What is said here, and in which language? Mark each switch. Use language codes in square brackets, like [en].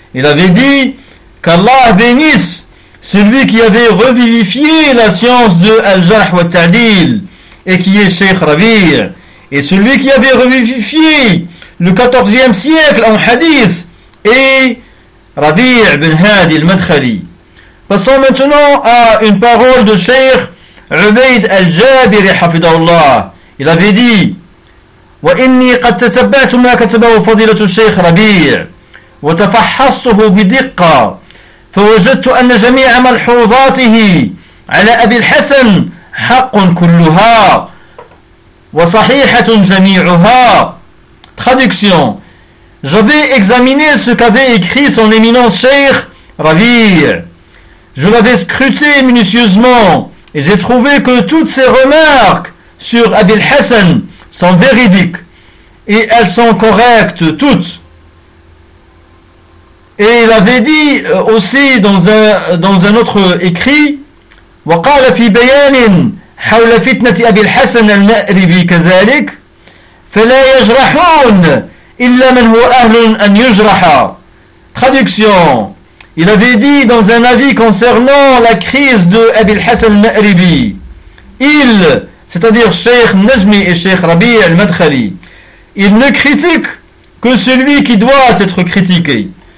[fr] Il avait dit qu'Allah bénisse celui qui avait revivifié la science de al-Jarh wa al-Ta'dil et qui est Cheikh Rabi', et celui qui avait revivifié le 14e siècle en hadith et Rabi' ibn Hadi al-Madkhali. Passons maintenant à une parole de Cheikh Ubaid al-Jabiri, hafidahullah. Il avait dit, [ar] وإني قد تتبعت ما كتبه فضيلة الشيخ ربيع وتفحصته بدقة فوجدت أن جميع ملحوظاته على أبي الحسن حق كلها وصحيحة جميعها. [fr] Traduction. J'avais examiné ce qu'avait écrit son éminence Cheikh Ravi, je l'avais scruté minutieusement et j'ai trouvé que toutes ces remarques sur Abil Hassan sont véridiques et elles sont correctes toutes. Et il avait dit aussi dans un autre écrit, [ar] وقال في بيان حول فتنة أبي الحسن المأربي كذلك فلا يجرحون إلا من هو أهل أن يجرح. [fr] Traduction. Il avait dit dans un avis concernant la crise de Abi al-Hassan al-Ma'ribi, il, c'est-à-dire Cheikh Najmi et Cheikh Rabi' al-Madkhali, il ne critique que celui qui doit être critiqué.